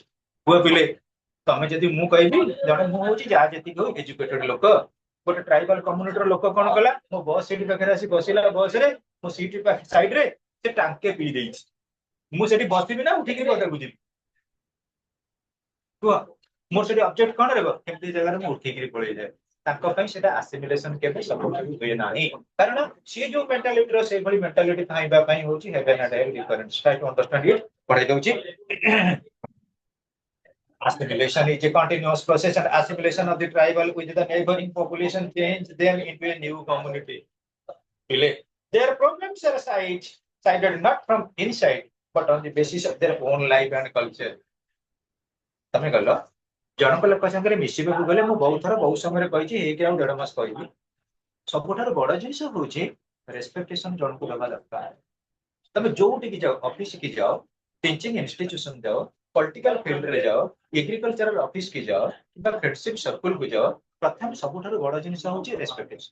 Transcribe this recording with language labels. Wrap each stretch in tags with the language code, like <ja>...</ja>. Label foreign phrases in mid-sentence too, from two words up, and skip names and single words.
<or>ପୁଅ ପିଲେ ତମେ ଯଦି, ମୁଁ କହିବି ଜଣେ, ମୁଁ ହଉଛି ଯାହା ଯେତିକି ହଉ ଏଜୁକେଟେଡ ଲୋକ, ଗୋଟେ</or> <en>tribal community's</en> <or>ଲୋକ କଣ କଲା, ମୋ</or> <en>bus seat</en> <or>ପାଖରେ ଆସି ବସିଲା, ବସରେ ମୋ ସିଟ୍ ସାଇଡରେ ସେ ଟାଙ୍କେ ପିଇ ଦେଇଛି, ମୁଁ ସେଠି ବସିବି ନା ଉଠିକି ପଦାକୁ ଯିବି? କୁହ, ମୋର ସେଠି ଅବଜେକ୍ଟ କଣ ରହିବ? କେମିତି ଜାଗାରେ ମୁଁ ଉଠିକିରି ପଳେଇଯାଏ। ତାଙ୍କ ପାଇଁ ସେଟା ଆସିମିଲେସନ କେବେ ସଫଳ ହୁଏ ନାହିଁ, କାରଣ ସିଏ ଯୋଉ ମେଣ୍ଟାଲିଟିର ସେଇଭଳି ମେଣ୍ଟାଲିଟି ପାଇବା ପାଇଁ ହଉଛି</or> <en>heaven and hell difference. Try to understand it.</en> <or>ପଢେଇ ଦଉଛି।</or> <en>Assimilation is a continuous process, and assimilation of the tribal with the neighboring population change them into a new community. Their problems are cited not from inside, but on the basis of their own life and culture.</en> <or>ତମେ କହିଲ ଜଣଙ୍କ ଲୋକ ସାଙ୍ଗରେ ମିଶିବାକୁ ଗଲେ, ମୁଁ ବହୁତ ଥର ବହୁତ ସମୟରେ କହିଛି, ହେଇକି ଆଉ 1.5 ମାସ କହିବି, ସବୁଠାରୁ ବଡ ଜିନିଷ ହଉଛି ରେସପେକ୍ଟେସନ ଜଣକୁ ଦେବା ଦରକାର। ତମେ ଯୋଉଠିକି ଯାଅ, ଅଫିସ କି ଯାଅ,</or> <en>teaching institution</en> <or>ଯାଅ,</or> <en>political field</en> <or>ଯାଅ,</or> <en>agricultural office</en> <or>କି ଯାଅ, କିମ୍ବା</or> <en>friendship circle</en> <or>ଯାଅ, ପ୍ରଥମେ ସବୁଠାରୁ ବଡ ଜିନିଷ ହଉଛି ରେସପେକ୍ଟେସନ।</or>